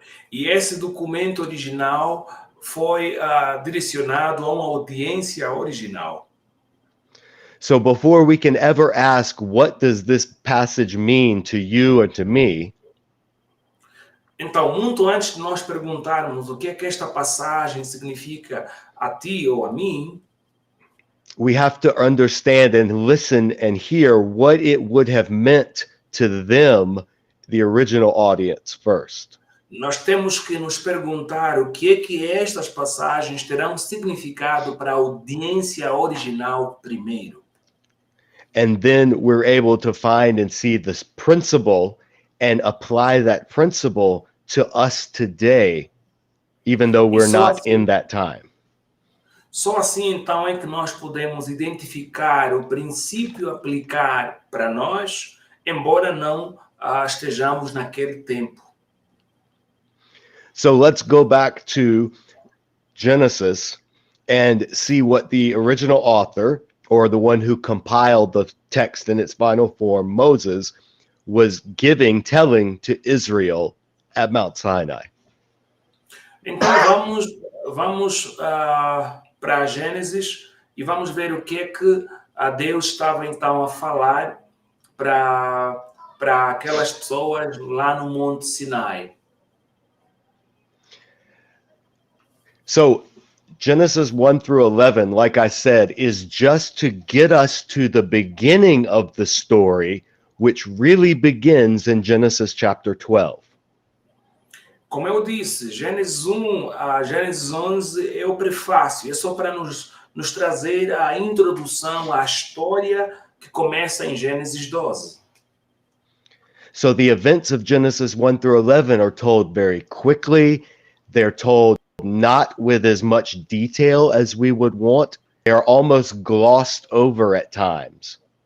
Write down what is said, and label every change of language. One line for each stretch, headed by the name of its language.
Portuguese: E esse documento original foi direcionado a uma audiência original.
English: So before we can ever ask, what does this passage mean to you and to me,
Portuguese: Então, muito antes de nós perguntarmos o que é que esta passagem significa a ti ou a mim,
English: we have to understand and listen and hear what it would have meant to them, the original audience, first.
Portuguese: nós temos que nos perguntar o que é que estas passagens terão significado para a audiência original primeiro.
English: And then we're able to find and see this principle and apply that principle to us today, even though we're not in that time.
Portuguese: Só assim, então, é que nós podemos identificar o princípio a aplicar para nós, embora não estejamos naquele tempo.
English: So let's go back to Genesis and see what the original author, or the one who compiled the text in its final form, Moses, was telling to Israel at Mount Sinai.
Portuguese: Então vamos para Gênesis e vamos ver o que é que Deus estava então a falar para aquelas pessoas lá no Monte Sinai.
English: So Genesis 1 through 11, like I said, is just to get us to the beginning of the story, which really begins in Genesis chapter 12.
Portuguese: Como eu disse, Gênesis 1 a Gênesis 11 é o prefácio, é só para nos trazer a introdução à história que começa em Gênesis 12.
English: So the events of Genesis 1 through 11 are told very quickly. They're told not with as much detail as we would want. They are almost glossed over at times.